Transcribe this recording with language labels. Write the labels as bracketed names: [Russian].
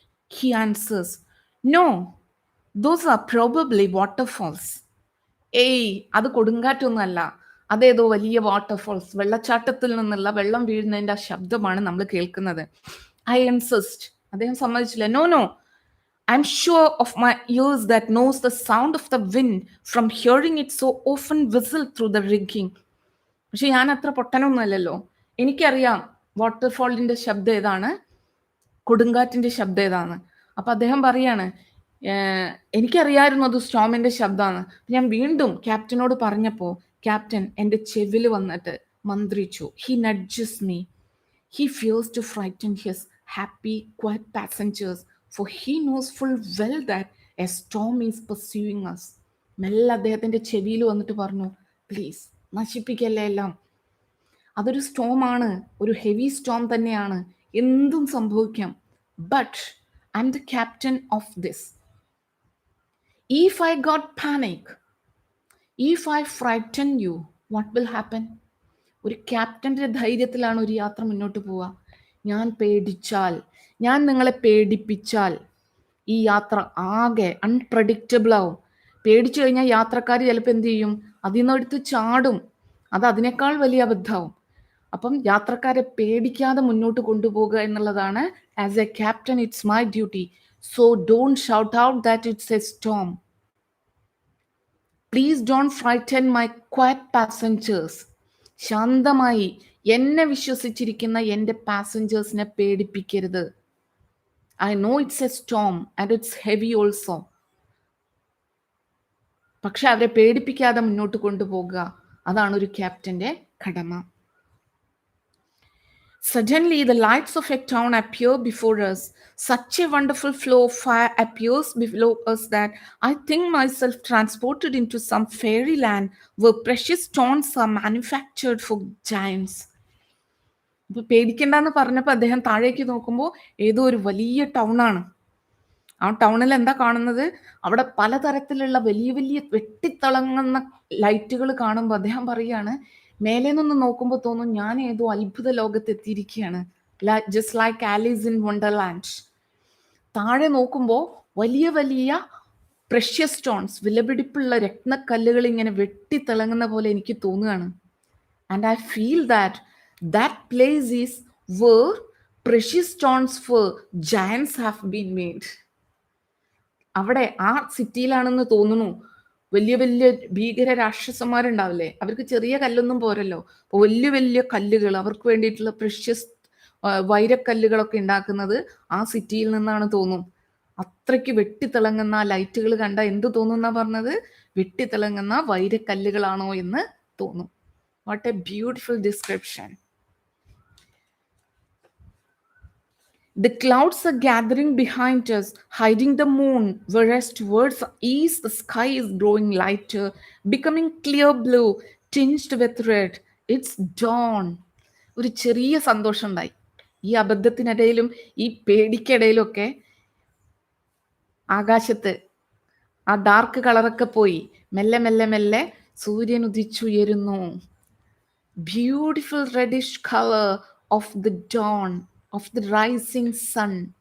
[English] He answers, no, those are probably waterfalls. [Malayalam] ഏയ്, അത് കൊടുങ്കാറ്റൊന്നുമല്ല, അതേതോ വലിയ വാട്ടർഫോൾസ്, വെള്ളച്ചാട്ടത്തിൽ നിന്നുള്ള വെള്ളം വീഴുന്നതിന്റെ ആ ശബ്ദമാണ് നമ്മൾ കേൾക്കുന്നത്. [English] I insist. [Malayalam] അദ്ദേഹം സമ്മതിച്ചില്ല. [English] No, I'm sure of my ears that knows the sound of the wind from hearing it so often whistle through the rigging. [Malayalam] പക്ഷെ ഞാൻ അത്ര പൊട്ടനൊന്നുമല്ലല്ലോ, എനിക്കറിയാം വാട്ടർഫോളിന്റെ ശബ്ദം ഏതാണ്, കൊടുങ്കാറ്റിന്റെ ശബ്ദം ഏതാണ്. അപ്പൊ അദ്ദേഹം പറയാണ്, എനിക്കറിയായിരുന്നു അത് സ്റ്റോമിന്റെ ശബ്ദമാണ്. ഞാൻ വീണ്ടും ക്യാപ്റ്റനോട് പറഞ്ഞപ്പോ ക്യാപ്റ്റൻ എന്റെ ചെവിൽ വന്നിട്ട് മന്ത്രിച്ചു. [English] He nudges me. He fears to frighten his happy, quiet passengers, for he knows full well that a storm is pursuing us. [Malayalam] മെല്ലെ അദ്ദേഹത്തിന്റെ ചെവിയിൽ വന്നിട്ട് പറഞ്ഞു, പ്ലീസ് നശിപ്പിക്കല്ലേ എല്ലാം, അതൊരു സ്റ്റോമാണ്, ഒരു ഹെവി സ്റ്റോം തന്നെയാണ്, എന്തും സംഭവിക്കാം. [English] But I am the captain of this. If I got panic, if I frighten you, what will happen? [Malayalam] ഒരു ക്യാപ്റ്റന്റെ ധൈര്യത്തിലാണ് ഒരു യാത്ര മുന്നോട്ട് പോവുക. ഞാൻ പേടിച്ചാൽ, ഞാൻ നിങ്ങളെ പേടിപ്പിച്ചാൽ ഈ യാത്ര ആകെ അൺപ്രഡിക്റ്റബിൾ ആവും. പേടിച്ചു കഴിഞ്ഞാൽ യാത്രക്കാർ ചിലപ്പോൾ എന്ത് ചെയ്യും, അതിൽ നിന്ന് എടുത്ത് ചാടും. അത് അതിനേക്കാൾ വലിയ അബദ്ധമാവും. അപ്പം യാത്രക്കാരെ പേടിക്കാതെ മുന്നോട്ട് കൊണ്ടുപോകുക എന്നുള്ളതാണ് [English] As a captain it's my duty. So don't shout out that it's a storm. Please don't frighten my quiet passengers. [Malayalam] ശാന്തമായി എന്നെ വിശ്വസിച്ചിരിക്കുന്ന എൻ്റെ പാസഞ്ചേഴ്സിനെ പേടിപ്പിക്കരുത്. [English] I know it's a storm and it's heavy also. [Malayalam] പക്ഷെ അവരെ പേടിപ്പിക്കാതെ മുന്നോട്ട് കൊണ്ടുപോകുക, അതാണ് ഒരു ക്യാപ്റ്റന്റെ കടമ. [English] Suddenly, the lights of a town appear before us. Such a wonderful flow of fire appears below us that I think myself transported into some fairyland where precious stones are manufactured for giants. [Malayalam] ഇപ്പൊ പേടിക്കണ്ടെന്ന് പറഞ്ഞപ്പോൾ അദ്ദേഹം താഴേക്ക് നോക്കുമ്പോൾ ഏതോ ഒരു വലിയ ടൗണാണ്. ആ ടൗണിൽ എന്താ കാണുന്നത്? അവിടെ പലതരത്തിലുള്ള വലിയ വലിയ വെട്ടിത്തിളങ്ങുന്ന ലൈറ്റുകൾ കാണുമ്പോൾ അദ്ദേഹം പറയാണ്, മേലെ നിന്ന് നോക്കുമ്പോൾ തോന്നും ഞാൻ ഏതോ അത്ഭുത ലോകത്ത് എത്തിയിരിക്കുകയാണ്. [English] Just like Alice in Wonderland. [Malayalam] താഴെ നോക്കുമ്പോൾ വലിയ വലിയ പ്രഷ്യസ് സ്റ്റോൺസ്, വിലപിടിപ്പുള്ള രത്നക്കല്ലുകൾ ഇങ്ങനെ വെട്ടിത്തിളങ്ങുന്ന പോലെ എനിക്ക് തോന്നുകയാണ്. [English] And I feel that place is where precious stones for giants have been made. [Malayalam] അവിടെ ആ സിറ്റിയിലാണെന്ന് തോന്നുന്നു. വലിയ വലിയ ഭീകര രാക്ഷസന്മാരുണ്ടാവില്ലേ, അവർക്ക് ചെറിയ കല്ലൊന്നും പോരല്ലോ. അപ്പോൾ വലിയ വലിയ കല്ലുകൾ, അവർക്ക് വേണ്ടിയിട്ടുള്ള പ്രഷ്യസ് വൈരക്കല്ലുകളൊക്കെ ഉണ്ടാക്കുന്നത് ആ സിറ്റിയിൽ നിന്നാണ് തോന്നും. അത്രയ്ക്ക് വെട്ടിത്തിളങ്ങുന്ന ആ ലൈറ്റുകൾ കണ്ട എന്ത് തോന്നുന്നാ പറഞ്ഞത്? വെട്ടിത്തിളങ്ങുന്ന വൈരക്കല്ലുകളാണോ എന്ന് തോന്നും. [English] What a beautiful description. The clouds are gathering behind us, hiding the moon, whereas towards the east the sky is growing lighter, becoming clear blue, tinged with red. It's dawn. [Malayalam] ഒരു ചെറിയ സന്തോഷം ഉണ്ടായി. ഈ അബദ്ധത്തിനിടയിലും ഈ പേടിക്കിടയിലൊക്കെ ആകാശത്ത് ആ ഡാർക്ക് കളറൊക്കെ പോയി. മെല്ലെ മെല്ലെ മെല്ലെ സൂര്യൻ ഉദിച്ചുയരുന്നു. [English] Beautiful reddish colour of the dawn, of the rising sun.